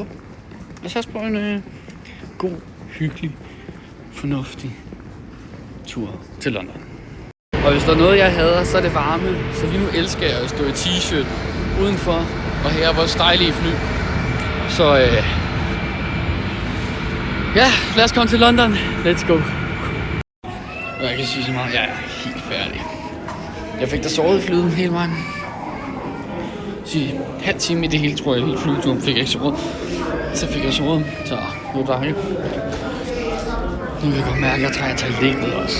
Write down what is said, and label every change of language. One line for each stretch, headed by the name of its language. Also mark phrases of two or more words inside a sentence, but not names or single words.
Danish: Lad os på en god, hyggelig, fornuftig tur til London. Og hvis der er noget, jeg hader, så er det varme. Så lige nu elsker jeg at stå i t-shirt udenfor og her vores dejlige fly. Så ja, lad os komme til London.
English: Let's go.
Danish: Og jeg kan sige så meget, jeg er helt færdig. Jeg fik da sovet i flyet hele vejen. Så halv time i det hele, tror jeg, hele flyturen fik jeg ikke sovet. Så fik jeg sovet, så det var dejligt. Nu kan jeg godt mærke, at jeg trænger til at ligge ned også.